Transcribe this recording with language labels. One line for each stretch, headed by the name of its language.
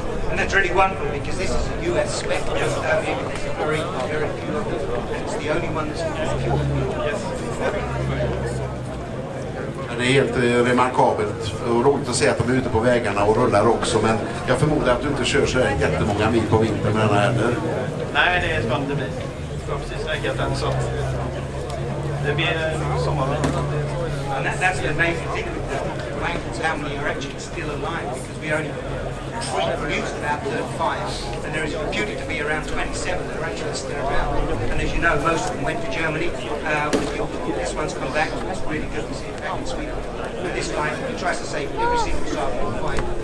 English: And that's really wonderful because this is a US spec. It's very, very beautiful. It's the only one that's fuel. I
Swedish: Det är helt remarkabelt och roligt att se att de är ute på vägarna och rullar också, men jag förmodar att du inte kör så jättemånga mil på vintern med den här heller. Nej, det ska inte bli. Det ska precis räcka den, så att det blir sommarvila.
English: And that's the amazing thing with the blankets, how many are actually still alive, because we only produced about 35, and there is reputed to be around 27 that are actually still around. And as you know, most of them went to Germany. This one's come back. It's really good to see it back in Sweden. And this guy, he tries to save every single Saab he can find.